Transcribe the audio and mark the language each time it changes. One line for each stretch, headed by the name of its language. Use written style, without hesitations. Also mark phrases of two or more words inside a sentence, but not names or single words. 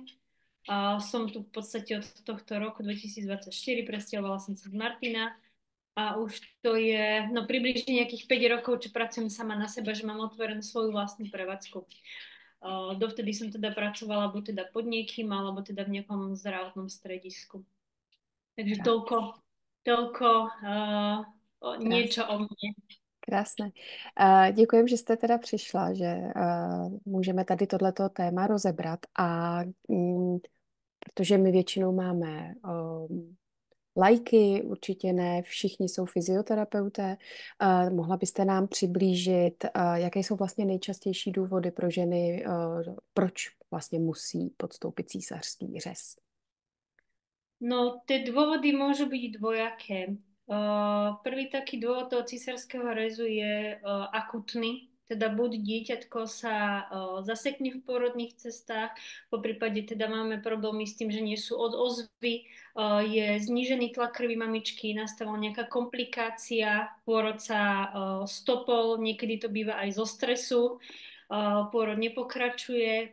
Slovak: Som tu v podstate od tohto roku 2024, presťahovala som sa z Martina a už to je približne nejakých 5 rokov, čo pracujem sama na seba, že mám otvorenú svoju vlastnú prevádzku. Dovtedy som teda pracovala buď teda pod niekým, alebo teda v nejakom zdravotnom stredisku. Takže toľko niečo o mne.
Czech: Krásné. Děkujem, že jste teda přišla, že můžeme tady tohleto téma rozebrat a protože my většinou máme lajky, určitě ne všichni jsou fyzioterapeuté. Mohla byste nám přiblížit, jaké jsou vlastně nejčastější důvody pro ženy, proč vlastně musí podstoupit císařský řez?
Slovak: No, tie dôvody môžu byť dvojaké. Prvý taký dôvod toho cisárskeho rezu je akutný, teda buď dieťatko sa zasekne v pôrodných cestách, po prípade teda máme problémy s tým, že nie sú od ozvy, je znížený tlak krvi mamičky, nastala nejaká komplikácia, pôrod sa stopol, niekedy to býva aj zo stresu, pôrod nepokračuje.